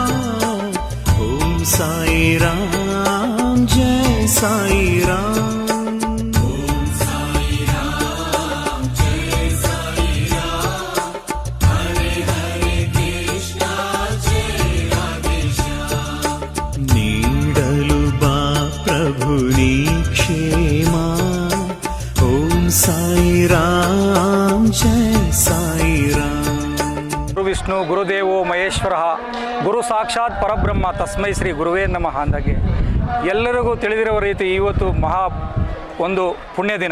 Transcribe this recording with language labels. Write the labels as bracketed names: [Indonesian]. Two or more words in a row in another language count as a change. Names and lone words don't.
[Hindi] ओम साई राम जय साई राम। ओम साई राम जय साई राम। हरे हरे कृष्णा जय राधे श्याम। [Kannada] ನೀಡಲು ಬಾ ಪ್ರಭು ನೀ ಕ್ಷೇಮ। ಓಂ ಸಾಯಿ ರಾಮ್ ಜಯ ಸಾಯಿ ರಾಮ್। [Sanskrit] ಗುರು ವಿಷ್ಣು ಗುರುದೇವೋ ಮಹೇಶ್ವರ ಗುರು ಸಾಕ್ಷಾತ್ ಪರಬ್ರಹ್ಮ ತಸ್ಮೈ ಶ್ರೀ ಗುರುವೇ ನಮಃ [Kannada] ಅಂದಾಗೆ ಎಲ್ಲರಿಗೂ ತಿಳಿದಿರುವ ರೀತಿ ಇವತ್ತು ಒಂದು ಪುಣ್ಯ ದಿನ.